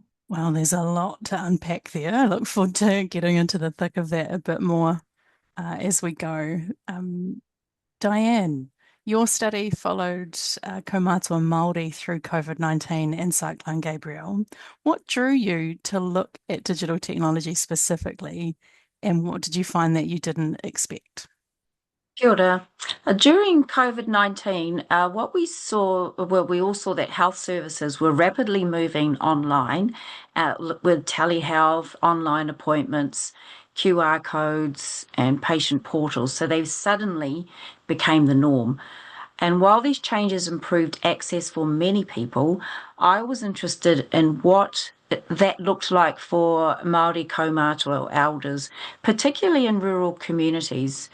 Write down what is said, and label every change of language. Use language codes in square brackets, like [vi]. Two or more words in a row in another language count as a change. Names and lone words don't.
[en] Well, there's a lot to unpack there. I look forward to getting into the thick of that a bit more as we go. Dianne, your study followed [mi] kaumātua Māori [en] through COVID-19 and Cyclone Gabrielle. What drew you to look at digital technology specifically, and what did you find that you didn't expect? [mi] Kia ora. [en] During COVID-19, what we saw, well, we all saw that health services were rapidly moving online with telehealth, online appointments, QR codes, and patient portals. So they suddenly became the norm. And while these changes improved access for many people, I was interested in what that looked like for [mi] Māori kaumātua [en] elders, particularly in rural communities.